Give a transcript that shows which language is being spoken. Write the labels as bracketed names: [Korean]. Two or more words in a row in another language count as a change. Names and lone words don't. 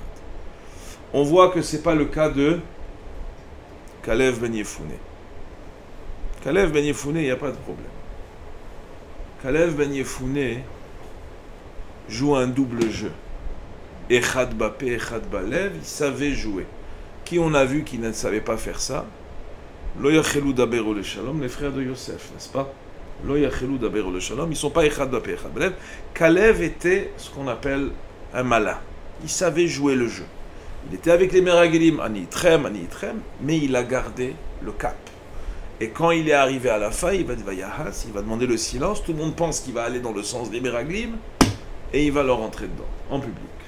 [French] On voit que ce n'est pas le cas de Kalev ben Yefune. Kalev ben Yefune, il n'y a pas de problème. Kalev ben Yefune joue un double jeu. [Hebrew] אחד בפה, אחד בלב, [French] il savait jouer. Qui on a vu qui ne savait pas faire ça? [Hebrew] לא יכלו דברו לשלום, [French] les frères de Yosef, n'est-ce pas? [Hebrew] לא יכלו דברו לשלום, [French] ils ne sont pas [Hebrew] אחד בפה, אחד בלב. [French] Kalev était ce qu'on appelle un malin. Il savait jouer le jeu. Il était avec les Meragelim, [Hebrew] אני איתם, [French] mais il a gardé le cap. Et quand il est arrivé à la fin, il va demander le silence. Tout le monde pense qu'il va aller dans le sens des Meragelim et il va leur rentrer dedans, en public.